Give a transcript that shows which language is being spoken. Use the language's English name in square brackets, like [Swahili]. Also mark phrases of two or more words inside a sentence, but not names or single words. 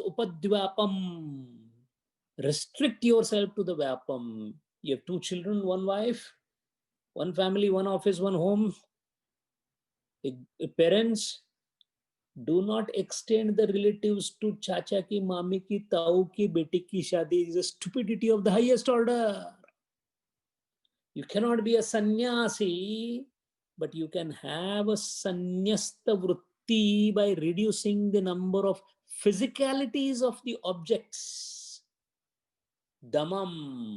[Sanskrit] Upadvyapam. [English] Restrict yourself to the vyapam. You have two children, one wife, one family, one office, one home. Parents, do not extend the relatives to [Hindi] चाचा की, मामी की, ताऊ की, बेटी की शादी. [English] It is a stupidity of the highest order. You cannot be a sannyasi, but you can have a [Sanskrit] संन्यस्त वृत्ति [English] by reducing the number of physicalities of the objects. [Sanskrit] Dhammam.